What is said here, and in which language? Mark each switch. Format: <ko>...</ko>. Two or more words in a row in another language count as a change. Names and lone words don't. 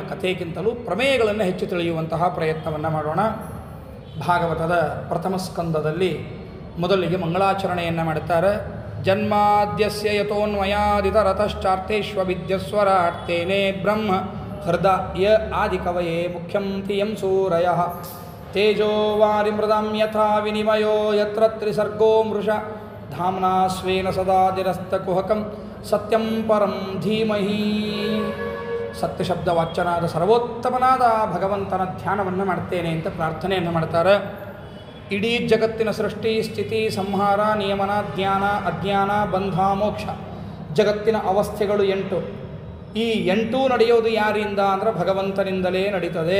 <kn>ಕಥೆಗಿಂತಲೂ ಪ್ರಮೇಯಗಳನ್ನು ಹೆಚ್ಚು ತಿಳಿಯುವಂತಹ ಪ್ರಯತ್ನವನ್ನು ಮಾಡೋಣ. ಭಾಗವತದ ಪ್ರಥಮ ಸ್ಕಂದದಲ್ಲಿ ಮೊದಲಿಗೆ ಮಂಗಳಾಚರಣೆಯನ್ನು ಮಾಡುತ್ತಾರೆ.</kn> <sa>ಜನ್ಮಾದ್ಯಸ್ಯ ಯತೋನ್ಮಯಾದಿತರತಶ್ಚಾರ್ಥೇಶ್ವ ವಿದ್ಯಸ್ವರಾರ್ಥೇನೇ ಬ್ರಹ್ಮ ಹೃದಯ ಆದಿಕವಯೇ ಮುಖ್ಯಂ ತಿಯಂ ಸೂರಯಃ ತೇಜೋ ವಾರಿಮೃದಂ ಯಥಾ ವಿನಿಮಯೋ ಯತ್ರ ತ್ರಿಸರ್ಗೋ ಮೃಷ ಧಾಮ್ನಾ ಸ್ವೇನ ಸದಾ ನಿರಸ್ತಕುಹಕಂ ಸತ್ಯಂ ಪರಂ ಧೀಮಹಿ.</sa> <kn>ಸತ್ಯಶಬ್ದ ವಾಚ್ಯನಾದ ಸರ್ವೋತ್ತಮನಾದ ಭಗವಂತನ ಧ್ಯಾನವನ್ನು ಮಾಡ್ತೇನೆ ಅಂತ ಪ್ರಾರ್ಥನೆಯನ್ನು ಮಾಡ್ತಾರೆ. ಇಡೀ ಜಗತ್ತಿನ ಸೃಷ್ಟಿ, ಸ್ಥಿತಿ, ಸಂಹಾರ, ನಿಯಮನ, ಜ್ಞಾನ, ಅಜ್ಞಾನ, ಬಂಧ, ಮೋಕ್ಷ, ಜಗತ್ತಿನ ಅವಸ್ಥೆಗಳು 8. ಈ 8 ನಡೆಯೋದು ಯಾರಿಂದ ಅಂದರೆ ಭಗವಂತನಿಂದಲೇ ನಡೀತದೆ.</kn>